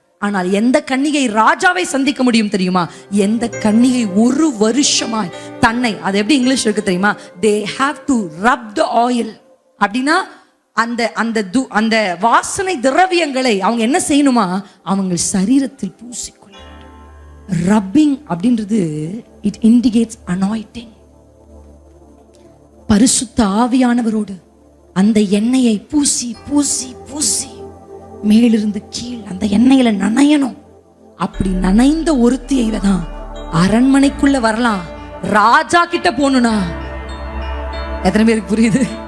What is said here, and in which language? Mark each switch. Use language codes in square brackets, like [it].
[ta] ஆனால் எந்த கன்னிகை ராஜாவை சந்திக்க முடியும் தெரியுமா? எந்த கன்னிகை 1 வருஷமாய் தன்னை, அது எப்படி இங்கிலீஷ் இருக்கு தெரியுமா? [en] they have to rub the oil. [ta] அப்படின்னா அந்த அந்த அந்த வாசனை திரவியங்களை அவங்க என்ன செய்யணுமா? அவங்க சரீரத்தில் பூசிக்கொள்ள. ரப்பிங் அப்படின்றது [en] it indicates anointing. [ta] பரிசுத்த ஆவியானவரோடு அந்த எண்ணெயை பூசி பூசி பூசி மேலிருந்து கீழ் அந்த எண்ணெயில நனையணும். அப்படி நனைந்த ஒருத்தியை தான் அரண்மனைக்குள்ள வரலாம். ராஜா கிட்ட போகணும்னா எத்தனை பேருக்கு புரியுது?